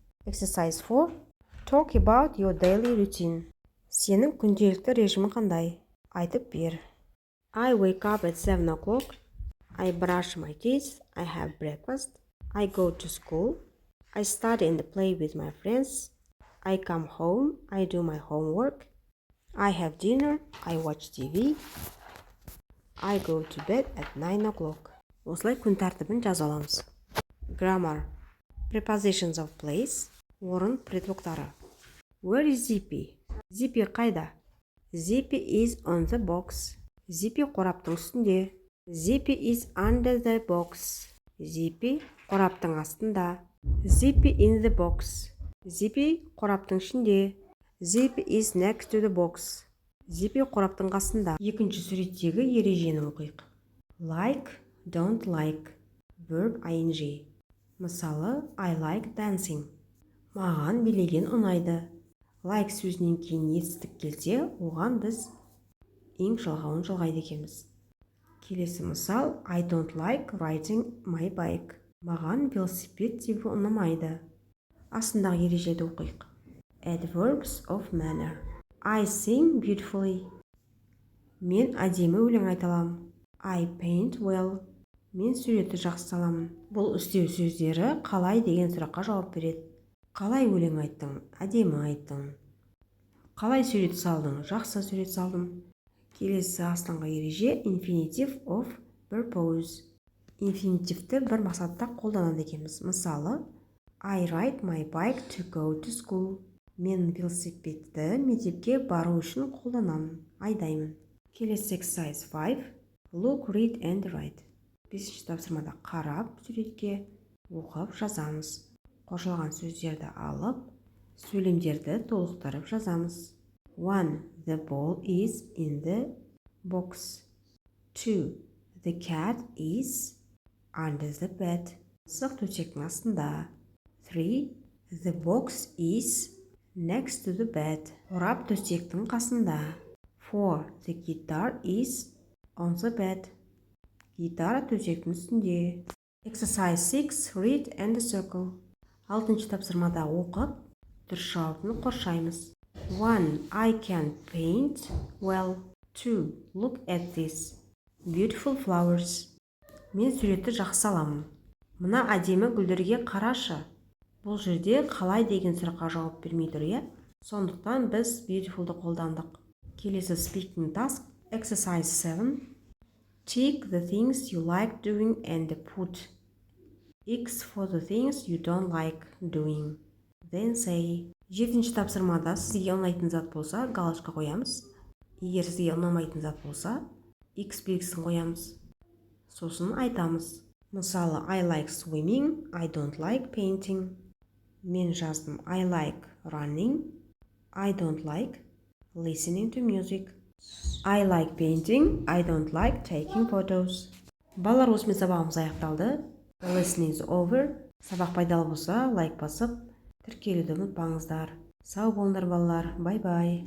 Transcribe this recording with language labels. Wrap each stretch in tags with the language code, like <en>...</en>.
<en>Exercise 4. Talk about your daily routine.</en> <kk>Сенің күнделікті режимі қандай? Айтып бер.</kk> <en>I wake up at 7 o'clock. I brush my teeth. I have breakfast. I go to school. I study and play with my friends. I come home. I do my homework. I have dinner. I watch TV. I go to bed at 9 o'clock.</en> <kk>Осылай күн тәртібін жаза аламыз.</kk> <en>Grammar. Prepositions of place.</en> <kk>Орын предлогтары.</kk> <en>Where is Zippy?</en> <kk>Zippy қайда?</kk> <en>Zippy is on the box.</en> <kk>Zippy қораптың үстінде.</kk> <en>Zippy is under the box.</en> <kk>Zippy қораптың астында.</kk> <en>Zippy in the box.</en> <kk>Zippy қораптың ішінде.</kk> <en>Zippy is next to the box.</en> <kk>Zippy қораптың қасында. Екінші суреттегі ережені оқиық.</kk> <en>Like, don't like. Verb ing. Мысалы, I like dancing.</en> <kk>Маған билеген ұнайды. Like сөзінен кейін етістік келсе, оған біз ең жалғауын жалғайды екенбіз. Келесі мысал,</kk> <en>I don't like riding my bike.</en> <kk>Маған велосипед тебу ұнамайды. Астындағы ережені оқиық.</kk> <en>Adverbs of manner. I sing beautifully.</en> <kk>Мен әдемі өлең айта аламын.</kk> <en>I paint well.</en> <kk>Мен суретті жақсы саламын. Бұл үстеу сөздері қалай деген сұраққа жауап береді. Қалай өлең айттың? Әдемі айттың. Қалай сурет салдың? Жақсы сурет салдым. Келесі астыңғы ереже</kk> <en>infinitive of purpose.</en> <kk>Инфинитивті бір мақсатта қолданады екенбіз.</kk> <en>Мысалы, I ride my bike to go to school.</en> <kk>Мен велосипедті мектепке бару үшін қолданамын, айдаймын.</kk> <en>Келесі exercise 5. Look, read and write.</en> <kk>5-ші тапсырмада қарап, суретке оқып жазамыз. Қосылған сөздерді алып, сөйлемдерді толықтырып жазамыз.</kk> <en>1. The ball is in the box. 2. The cat is under the bed.</en> <kk>Мысық төсектің астында. 3.</kk> <en>The box is next to the bed.</en> <kk>Қорап төсектің қасында.</kk> <en>4. The guitar is On the bed.</en> <kk>Гитара төсектің үстінде.</kk> <en>Exercise 6. Read and circle.</en> <kk>6-шы тапсырмада оқып, дұрыс жауабын қоршаймыз.</kk> <en>1. I can paint well. 2. Look at this. Beautiful flowers.</en> <kk>Мен суретті жақсы аламын. Мына әдемі гүлдерге қарашы. Бұл жерде қалай деген сұраққа жауап бермей тұр, иә? Сондықтан біз beautifulды қолдандық.</kk> <en>Келесі speaking task. Exercise 7. Tick the things you like doing and put X for the things you don't like doing. Then say.</en> <kk>7-ші тапсырмада сізге ұнайтын зат болса, галочка қоямыз. Егер сізге ұнамайтын зат болса, X белгісін қоямыз. Сосын айтамыз.</kk> <en>Мысалы, I like swimming, I don't like painting.</en> <kk>Мен жаздым.</kk> <en>I like running, I don't like listening to music. I like painting, I don't like taking photos.</en> <kk>Балалар, осымен сабағымыз аяқталды.</kk> <en>The lesson is over.</en> <kk>Сабақ пайдалы болса, лайк басып, тіркелуді ұмытпаңыздар. Сау болыңдар балалар. Бай-бай.</kk>